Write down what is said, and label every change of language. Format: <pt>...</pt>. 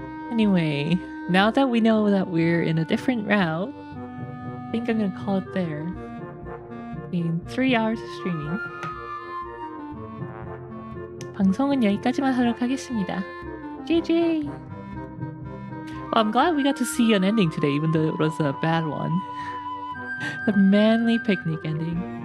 <en>Anyway, now that we know that we're in a different route, I think I'm gonna call it there. In 3 hours of streaming.</en> <ko>방송은 여기까지만 하도록 하겠습니다.</ko> <en>GG! Well, I'm glad we got to see an ending today, even though it was a bad one. The manly picnic ending.</en>